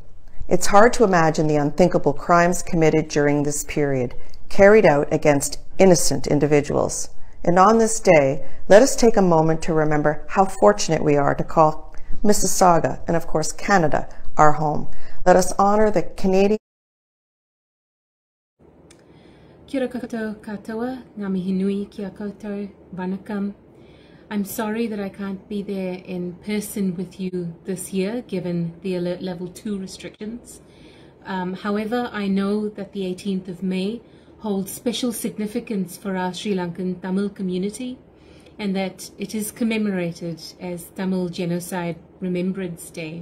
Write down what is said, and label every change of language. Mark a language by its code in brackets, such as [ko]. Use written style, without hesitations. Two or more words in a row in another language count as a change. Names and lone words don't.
[en] It's hard to imagine the unthinkable crimes committed during this period, carried out against innocent individuals. And on this day, let us take a moment to remember how fortunate we are to call Mississauga and, of course, Canada our home. Let us honor the Canadian. [mi] Kia koutou katoa, ngā mihi nui kia koutou, vanakkam. [en] I'm sorry that I can't be there in person with you this year, given the alert level 2 restrictions. However, I know that the 18th of May holds special significance for our Sri Lankan Tamil community, and that it is commemorated as Tamil Genocide Remembrance Day.